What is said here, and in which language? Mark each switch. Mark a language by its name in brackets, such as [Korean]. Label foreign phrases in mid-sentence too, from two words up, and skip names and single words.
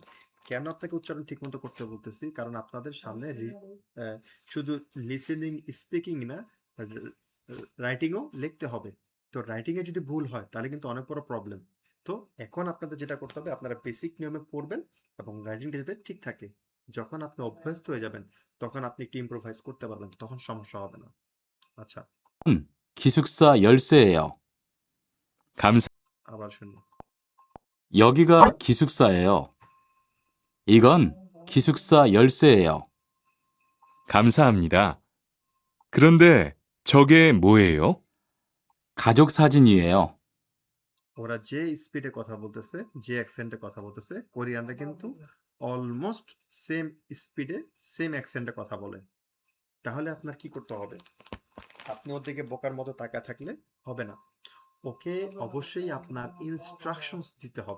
[Bangla] কেন আপনাকে উচ্চারণ ঠিক মতো করতে বলতেছি? কারণ আপনাদের সামনে শুধু [English] listening speaking [Bangla] না, রাইটিংও লিখতে হবে। তো রাইটিং এ যদি ভুল হয় তাহলে কিন্তু অনেক বড় প্রবলেম। তো এখন আপনাদের যেটা করতে হবে, আপনারা বেসিক নিয়মে পড়বেন এবং রাইটিংটা যাতে ঠিক থাকে। যখন আপনি অভ্যস্ত হয়ে যাবেন তখন আপনি একটু ইম্প্রোভাইজ করতে পারবেন, তখন সমস্যা হবে না। আচ্ছা, [Korean] 기숙사 열쇠예요. 감사. [Bangla] আবার শুনি। [Korean] 여기가 기숙사예요. 이건 기숙사 열쇠예요. 감사합니다. 그런데 저게 뭐예요? 가족 사진이에요. [Bangla] ওরা যে স্পিডে কথা বলতেছে, যে অ্যাকসেন্টে কথা বলতেছে, কোরিয়ানরা কিন্তু [English] almost same speed same accent [Bangla] কথা বলে। তাহলে আপনার কি করতে হবে? আপনি ওর দিকে বোকার মতো তাকায় থাকলে হবে না, ওকে অবশ্যই আপনার ইনস্ট্রাকশনস দিতে হবে।